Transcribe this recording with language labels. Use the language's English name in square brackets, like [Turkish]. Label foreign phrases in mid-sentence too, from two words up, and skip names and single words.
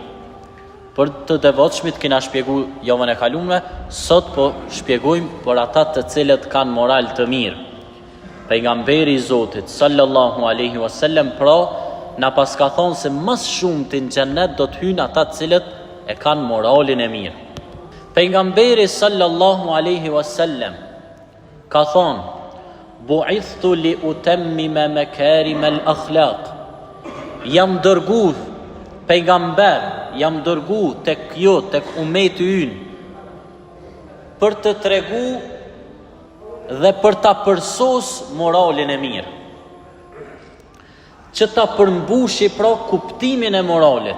[Albanian] Për të devotshmit kena shpjegu javën e kalume, sot po shpjegojmë për ata të cilët kanë moral të mirë. Pejgamberi i Zotit [Arabic] صلى الله عليه وسلم [Albanian] pra na pas ka thonë se mas shumë të në xhennet do të hynë ata të cilët e kanë moralin e mirë. Pejgamberi [Arabic] صلى الله عليه وسلم [Albanian] ka thonë: [Arabic] "بعثت لأتمم مكارم الأخلاق." [Albanian] Jam dërgu pejgamber, jam dërgu tek ju, tek ummeti ynë, për të tregu dhe për ta përsos moralin e mirë, që ta përmbushi pra kuptimin e moralit.